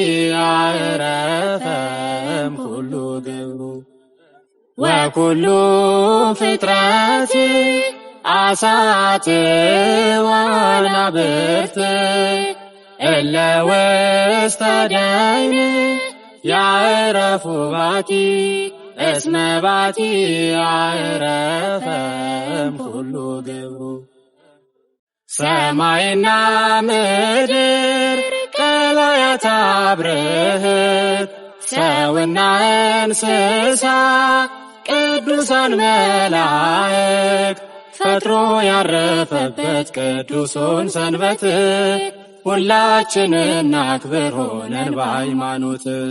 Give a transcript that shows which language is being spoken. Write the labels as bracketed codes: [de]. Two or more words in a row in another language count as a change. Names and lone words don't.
[gez] ያዕረፈም ኩሉ ግብሩ። ወኩሉ ፍጥረት አሳት ወአናብርት እለ ውስተ ደይን ያዕረፉ ባቲ እስመ ባቲ ያዕረፈም ኩሉ ግብሩ። [am] ሰማይና ምድር ቀላያት አብርህት ሰውና እንስሳ ቅዱሳን መላእክት ፈጥሮ ያረፈበት ቅዱሱን ሰንበት ሁላችንን እናክብር ሆነን በሃይማኖት።